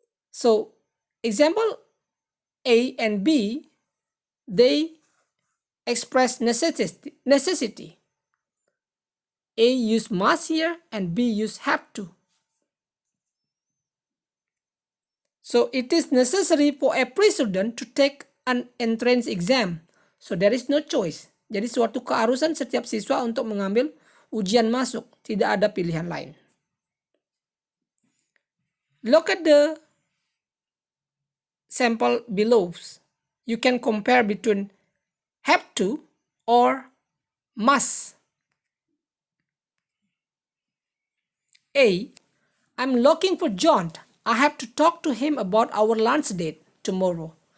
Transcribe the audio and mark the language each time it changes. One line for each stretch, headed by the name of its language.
English: So, example A and B, they express necessity. A use must here and B use have to. So, it is necessary for every student to take an entrance exam. So, there is no choice.
Indonesian: Jadi suatu keharusan setiap siswa untuk mengambil ujian masuk. Tidak ada pilihan lain.
English: Look at the sample below. You can compare between have to or must. A. I'm looking for John. I have to talk to him about our lunch date tomorrow.